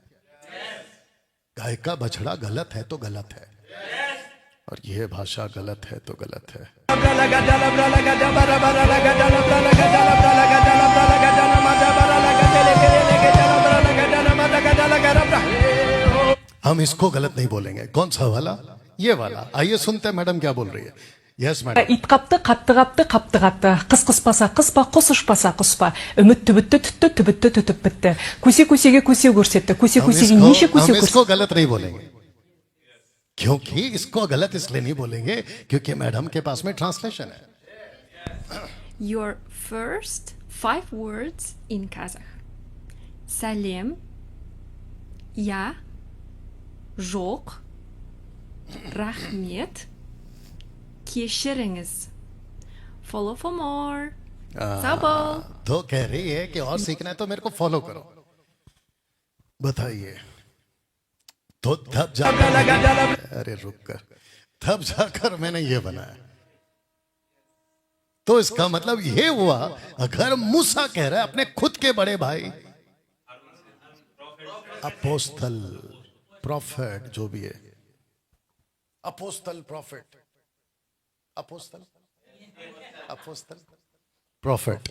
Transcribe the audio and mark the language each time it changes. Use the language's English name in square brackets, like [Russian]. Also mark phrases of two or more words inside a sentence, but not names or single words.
[Hindi] गाय का बछड़ा गलत है तो गलत है, और यह भाषा गलत है तो गलत है। हम इसको गलत नहीं बोलेंगे। कौन सा वाला? ये वाला। आइए सुनते हैं मैडम क्या बोल रही है। [English] yes madam. [Kazakh] ит қапты, қатты қапты, қапты қатты. Қыс қыспаса қыспа, құс ұшпаса құспа. Үміт түбітті, түтті, түбітті, түтіп бітті. Көсе-көсеге көсе көрсетті. Көсе-көсеге неше көсе [Hindi] हम इसको [Kazakh] көрсетті. [Hindi] गलत नहीं बोलेंगे, क्योंकि इसको गलत इसलिए नहीं बोलेंगे क्योंकि मैडम के पास में ट्रांसलेशन है। [English] Your first 5 words in Kazakh. [Kazakh] Салем, я, жоқ, рахмет, кешіріңіз. [English] Follow for more. Sabol. [Hindi] तो कह रही है कि और सीखना है तो मेरे को फॉलो करो। बताइए। तो तब जाकर, अरे रुक कर, तब जाकर मैंने ये बनाया। तो इसका मतलब ये हुआ, अगर मूसा कह रहा है अपने खुद के बड़े भाई, [English] apostle, prophet, [Hindi] जो भी है, [English] apostle, prophet, apostle, apostle, prophet.